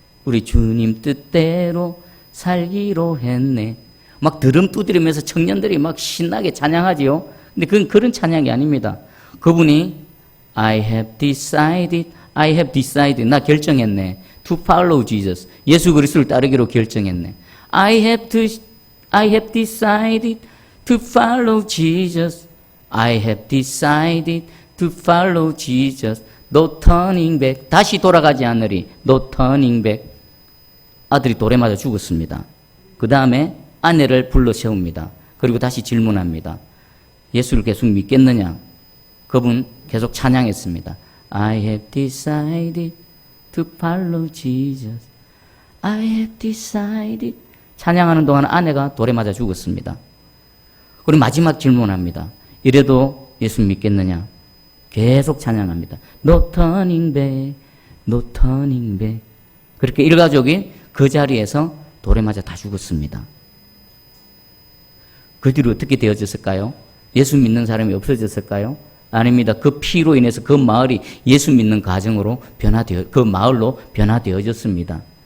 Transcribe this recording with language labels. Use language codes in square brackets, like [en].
[ko] 우리 주님 뜻대로 살기로 했네. 막 드럼 두드리면서 청년들이 막 신나게 찬양하지요. 근데 그건 그런 찬양이 아닙니다. 그분이 I have decided, 나 결정했네. [en] To follow Jesus. [ko] 예수 그리스도를 따르기로 결정했네. [en] I have decided to follow Jesus. I have decided to follow Jesus. No turning back. 다시 돌아가지 않으리. No turning back. [ko] 아들이 돌에 맞아 죽었습니다. 그 다음에 아내를 불러 세웁니다. 그리고 다시 질문합니다. 예수를 계속 믿겠느냐? 그분 계속 찬양했습니다. [en] I have decided to follow Jesus. I have decided. [ko] 찬양하는 동안 아내가 돌에 맞아 죽었습니다. 그리고 마지막 질문합니다. 이래도 예수 믿겠느냐? 계속 찬양합니다. [en] No turning back, no turning back. [ko] 그렇게 일가족이 그 자리에서 돌에 맞아 다 죽었습니다. 그 뒤로 어떻게 되어졌을까요? 예수 믿는 사람이 없어졌을까요? 아닙니다. 그 피로 인해서 그 마을이 예수 믿는 가정으로 그 마을로 변화되어졌습니다.